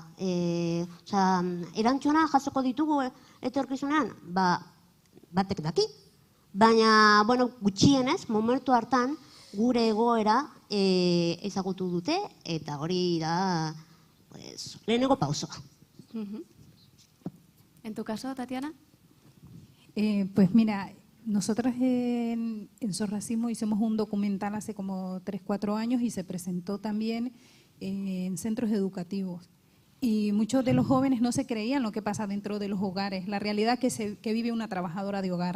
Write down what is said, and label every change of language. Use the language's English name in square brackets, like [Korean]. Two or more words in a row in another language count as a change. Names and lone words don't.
[Basque] Erantzuna jasoko ditugu etorkizunean, batek daki, baina gutxienez momentu hartan gure egoera ezagutu dute eta hori da lehenengo pausoa. [Spanish] ¿En tu caso, Tatiana? Pues mira, nosotros en Sorracismo hicimos un documental hace como 3-4 años y se presentó también en centros educativos. Y muchos de los jóvenes no se creían lo que pasa dentro de los hogares, la realidad que vive una trabajadora de hogar.